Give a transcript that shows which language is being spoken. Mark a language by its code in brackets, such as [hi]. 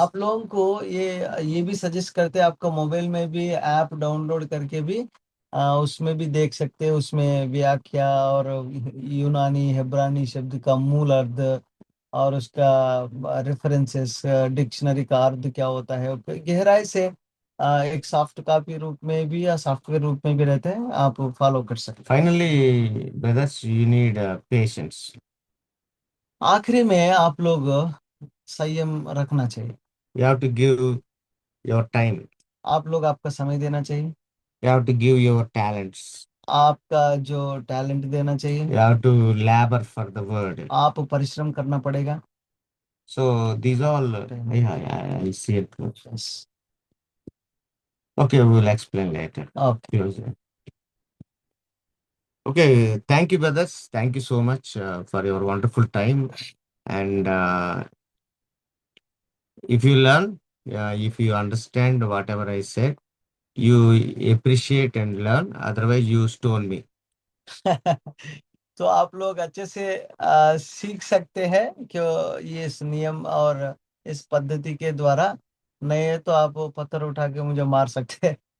[hi] आप लोगों को ये भी सजेस्ट करते हैं, आपका मोबाइल में भी ऐप डाउनलोड करके भी उसमें भी देख सकते हैं, उसमें व्याख्या और यूनानी हेब्रानी शब्द का मूल अर्थ और उसका रेफरेंसेस, डिक्शनरी का अर्थ क्या होता है, गहराई से एक सॉफ्ट कॉपी रूप में भी या सॉफ्टवेयर रूप में भी रहते हैं, आप फॉलो कर सकते हैं। [en] Finally, brothers, you need patience. [hi] आखिरी में आप लोग संयम रखना चाहिए। [en] You have to give your time. [hi] आप लोग आपका समय देना चाहिए, [en] You have to give your talents. [hi] आपका जो टैलेंट देना चाहिए, [en] You have to labor for the word. [hi] आप परिश्रम करना पड़ेगा। [en] So these all, yeah, I see it. Yes. Okay, we will explain later. Okay. Okay, thank you, brothers. Thank you so much for your wonderful time. And if you learn, if you understand whatever I said, you appreciate and learn. Otherwise, you stone me. [hi] तो आप लोग अच्छे से सीख सकते हैं कि ये इस नियम और इस पद्धति के द्वारा, नहीं तो आप पत्थर उठा के मुझे मार सकते हैं।